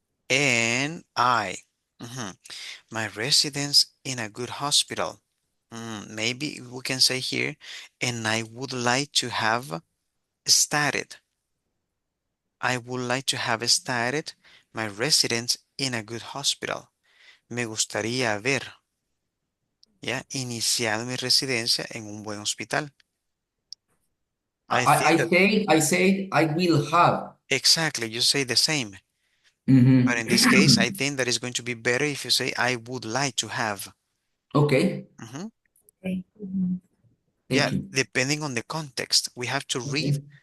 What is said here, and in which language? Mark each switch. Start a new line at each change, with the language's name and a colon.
English: And mhm, my residence in a good hospital. Maybe we can say here, and I would like to have started. I would like to have started my residence in a good hospital.
Spanish: Me gustaría haber, ya, iniciado mi residencia en un buen hospital.
English: I think that I said I will have. exactly, you say the same. But in this case, I think that it's going to be better if you say I would like to have. Okay, Mhm. Okay. Yeah, thank you. depending on the context, we have to read Okay,